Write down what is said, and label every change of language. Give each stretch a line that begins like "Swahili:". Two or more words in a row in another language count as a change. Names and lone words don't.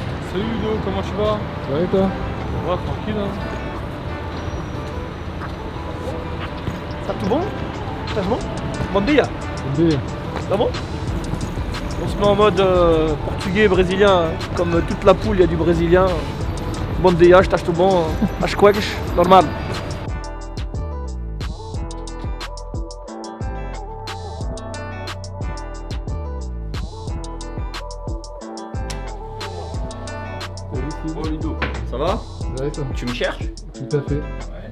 French: Salut Ludo, comment tu vas? Ça va et toi? Ça va, tranquille hein.
Portuguese: Tá tudo bom? Estás bom? Bom dia! Bom dia. Tá bom?
French: On se met en mode portugais, brésilien, hein. Comme toute la poule, il y a du brésilien.
Portuguese: Bom dia, estás tudo bom? As cuecas, normal.
French: Salut Steve. Oh Ludo, ça va? Ça va et toi? Tu me cherches? Tout à fait. Ouais.